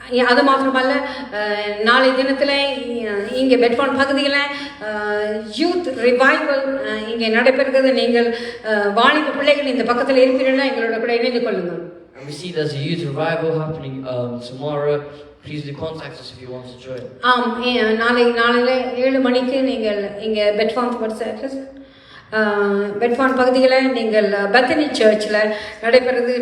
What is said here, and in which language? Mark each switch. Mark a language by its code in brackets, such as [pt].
[ta] அது மாத்திரமல்ல நாளை தினத்தில் இங்கே பெட்ஃபோர்ட் பகுதியில் யூத் ரிவைவல் இங்கே நடைபெறுகிறது. நீங்கள் வாலிப பிள்ளைகள் இந்த பக்கத்தில் இருப்பீர்களா எங்களோட கூட இணைந்து கொள்ளுங்கள். [en] And we see there's a youth revival happening tomorrow. Please do contact us if you want to join. [ta] நாளையில 7 மணிக்கு நீங்கள் இங்கே பெட்ஃபான் பகுதியில் நீங்கள் பெத்தனி சர்ச்சில் நடைபெறுது.